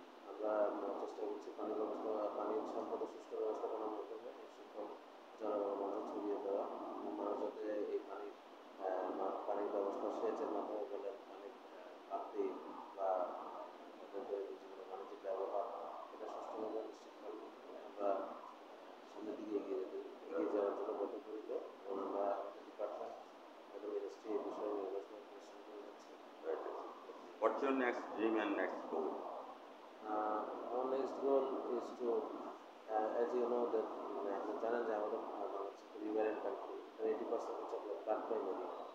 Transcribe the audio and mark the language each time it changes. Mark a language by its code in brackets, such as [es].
[bn] আমরা চেষ্টা করছি পানির সম্পদের সুষ্ঠু ব্যবস্থাপনার মাধ্যমে এই সুফল জনগণের মাঝে ছড়িয়ে দেওয়া, মানুষ যাতে এই পানির ব্যবস্থা সেচের মাধ্যমে বলেন, পানির প্রাপ্তি বা তাদের দৈনন্দিন জীবনে পানির যে ব্যবহার, এটা সুষ্ঠুভাবে নিশ্চিত করার মাধ্যমে আমরা সামনের দিকে এগিয়ে যাওয়ার জন্য বদ্ধপরিকর এবং আমরা আমাদের ডিপার্টমেন্ট, আমাদের মিনিস্ট্রি এই বিষয়ে গবেষণা পরিশ্রম করে যাচ্ছে। [en] What's your next dream and next goal? Our next goal is to, as you know that [bn] মানে আপনি জানেন যে আমাদের বাংলাদেশ একটা রিভারেন্ট কান্ট্রি, 80% হচ্ছে আপনার ফ্লাড প্লেন এরিয়া।